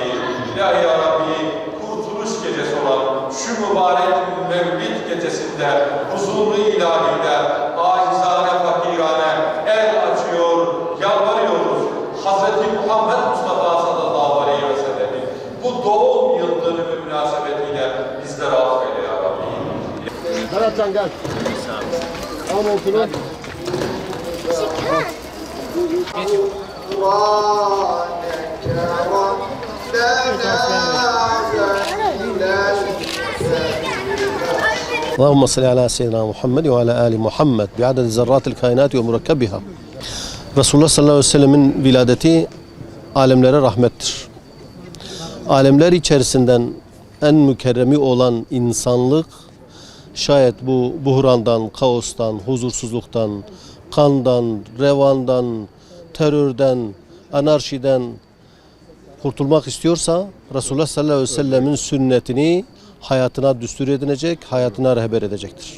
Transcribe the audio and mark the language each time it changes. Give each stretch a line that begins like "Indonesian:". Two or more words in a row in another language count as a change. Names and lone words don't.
Turkish: İlahi
Arabic: يا ربي,
Turkish: kurtuluş gecesi olan şu mübarek Mevlid gecesinde huzurlu ilahide acizane fakirane el açıyor, yalvarıyoruz. Hazreti Muhammed Mustafa
Arabic: صلى الله عليه وسلم
Turkish: bu doğum yıl dönümü münasebetiyle bizleri affeyle
Arabic: يا ربي.
Turkish: Beratcan gel. Al montunu.
Arabic: اللهم صل على سيدنا محمد وعلى آل محمد بعدد ذرات الكائنات ومركبها.
Turkish: Resulullah
Arabic: صلى الله عليه وسلم
Turkish: viladeti alemlere rahmettir. Alemler içerisinden en mükerremi olan insanlık şayet bu buhrandan, kaostan, huzursuzluktan, kandan, revandan, terörden, anarşiden kurtulmak istiyorsa Resulullah
Arabic: صلى الله عليه وسلم
Turkish: sünnetini hayatına düstur edinecek, hayatına rehber edecektir.